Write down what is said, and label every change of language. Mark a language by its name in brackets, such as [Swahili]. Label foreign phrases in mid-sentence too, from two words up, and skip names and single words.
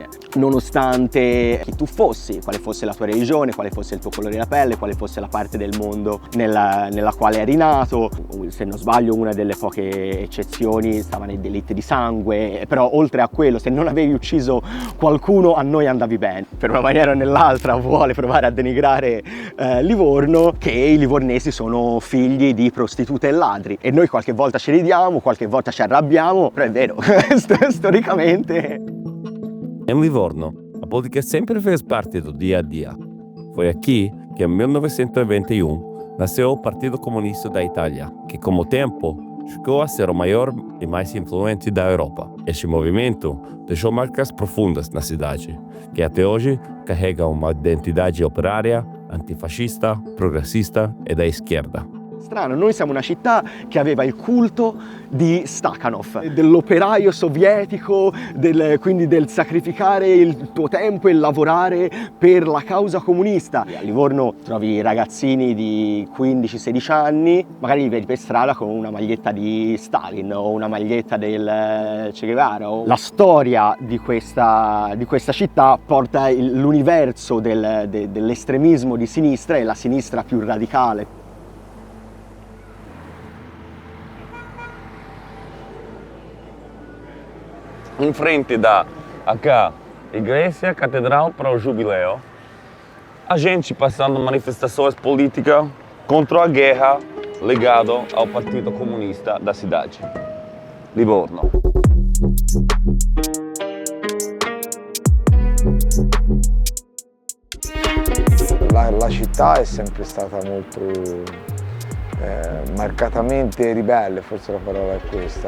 [Italian] Nonostante chi tu fossi, quale fosse la tua religione, quale fosse il tuo colore della pelle, quale fosse la parte del mondo nella quale eri nato, se non sbaglio una delle poche eccezioni stava nei delitti di sangue, però oltre a quello, se non avevi ucciso qualcuno a noi andavi bene. Per una maniera o nell'altra vuole provare a denigrare Livorno, che i livornesi sono figli di prostitute e ladri, e noi qualche volta ci ridiamo, qualche volta ci arrabbiamo, però è vero, storicamente. [Portuguese] Em Livorno, a política sempre fez parte do dia a dia. Foi aqui que, em 1921, nasceu o Partido Comunista da Itália, que, com o tempo, chegou a ser o maior e mais influente da Europa. Este movimento deixou marcas profundas na cidade, que até hoje carrega uma identidade operária, antifascista, progressista e da esquerda. [Italian] Strano, noi siamo una città che aveva il culto di Stakhanov, dell'operaio sovietico, quindi del sacrificare il tuo tempo e lavorare per la causa comunista. A Livorno trovi ragazzini di 15-16 anni, magari li vedi per strada con una maglietta di Stalin o una maglietta del Che Guevara. La storia di questa città porta l'universo dell'estremismo di sinistra e la sinistra più radicale. [Portuguese] Em frente da igreja catedral para o jubileu, a gente passando manifestações políticas contra a guerra ligada ao Partido Comunista da cidade, Livorno. [Italian] La città è sempre stata molto marcatamente ribelle, forse la parola è questa.